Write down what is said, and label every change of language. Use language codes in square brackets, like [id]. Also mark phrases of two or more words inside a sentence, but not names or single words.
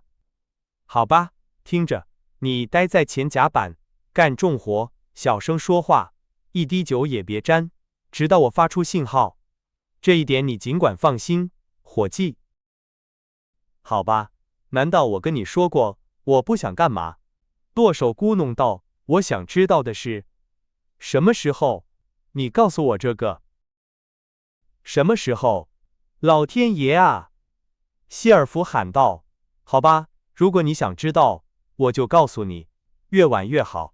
[zh] 好吧，聽着，你待在前甲板，幹重活，小聲說話，一滴酒也別沾，直到我發出信號。這一點你儘管放心，夥計。好吧，難道我跟你說過，我不想幹嘛？舵手咕噥道，我想知道的是，什麼時候？你告訴我這個。什麼時候？老天爺啊！希爾弗喊道。好吧，如果你想知道，我就告訴你，越晚越好。